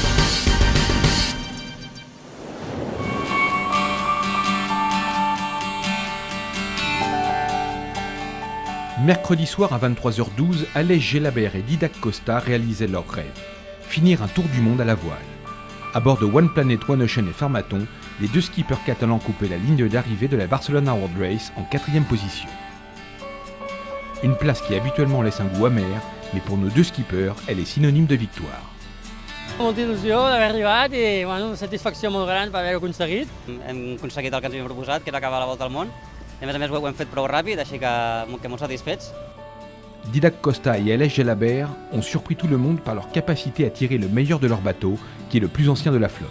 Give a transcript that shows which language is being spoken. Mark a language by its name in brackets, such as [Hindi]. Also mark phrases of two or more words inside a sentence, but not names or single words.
[French] Mercredi soir à 23h12, Aleix Gelabert et Didac Costa réalisaient leur rêve, finir un tour du monde à la voile. À bord de One Planet, One Ocean et Farmaton, les deux skippers catalans coupaient la ligne d'arrivée de la Barcelona World Race en 4e position. Une place qui habituellement laisse un goût amer, mais pour nos deux skippers, elle est synonyme de victoire. [Catalan] Molta il·lusió d'haver arribat i satisfacció molt gran per haver-ho aconseguit. Hem aconseguit el que ens havíem proposat, que era acabar la volta al món. I a més ho hem fet prou ràpid, així que molt satisfets. [French] Didac Costa et Aleix Gelabert ont surpris tout le monde par leur capacité à tirer le meilleur de leur bateau, qui est le plus ancien de la flotte.